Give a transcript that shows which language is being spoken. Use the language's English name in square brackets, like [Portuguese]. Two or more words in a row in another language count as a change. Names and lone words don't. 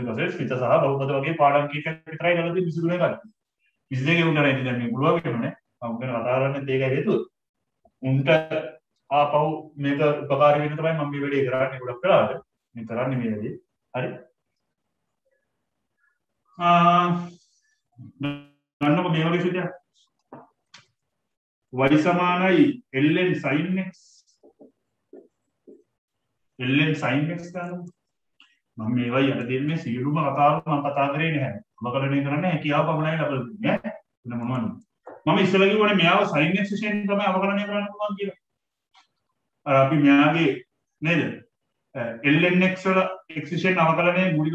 [Sinhala] වශයෙන් ස්මිත සහ බහුපද වගේ පාඩම් කීපයක් විතරයි කරලා තියෙන්නේ 22 ගන්න 22 උන්ට නේද දැන් මේ පුළුවන් කියනනේ මම ගැන කතා කරන්නේ ඒකයි හේතුව උන්ට ආපහු මේක උපකාරී වෙන්න තමයි මම මේ වැඩේ කරන්නේ ගොඩක් වෙලාවට මේ කරන්නේ මේ වැඩේ හරි ගන්නකො මේ වගේ සුද්ධියක් y සමානයි ln sin x ln sin x ගන්න මම මේවා යට දෙන්නේ සියලුම කතාවල් මම කතා කරේ නැහැ අවකලනය කරන්න හැකියාව පමණයි ලබා දෙන්නේ ඈ වෙන මොනවද මම ඉස්සෙල්ලා කිව්වනේ මෙයාව sin x විශේෂයෙන් තමයි අවකලනය කරන්න පුළුවන් කියලා අර අපි මෙයාගේ නේද ln x වල x විශේෂයෙන් අවකලනයේ මූලික